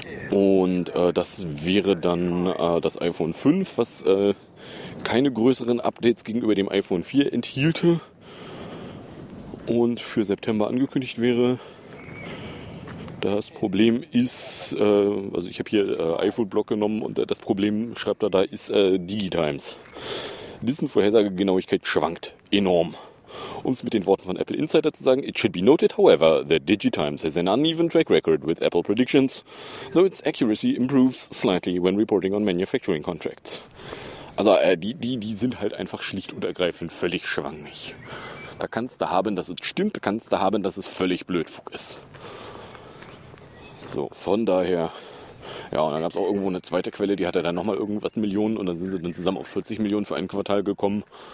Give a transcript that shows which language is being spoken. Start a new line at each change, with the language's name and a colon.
German: Und das wäre dann das iPhone 5, was keine größeren Updates gegenüber dem iPhone 4 enthielte und für September angekündigt wäre. Das Problem ist, also ich habe hier iPhone-Block genommen und das Problem, schreibt er da, ist DigiTimes. Dessen Vorhersagegenauigkeit schwankt enorm. Um es mit den Worten von Apple Insider zu sagen,
English: it should be noted, however, that DigiTimes has an uneven track record with Apple predictions, though its accuracy improves slightly when reporting on manufacturing contracts.
German: Also die sind halt einfach schlicht und ergreifend völlig schwankig. Da kannst du haben, dass es stimmt, kannst du haben, dass es völlig Blödfug ist. So, von daher, ja, und dann gab es auch irgendwo eine zweite Quelle, die hatte dann nochmal irgendwas Millionen und dann sind sie dann zusammen auf 40 Millionen für ein Quartal gekommen.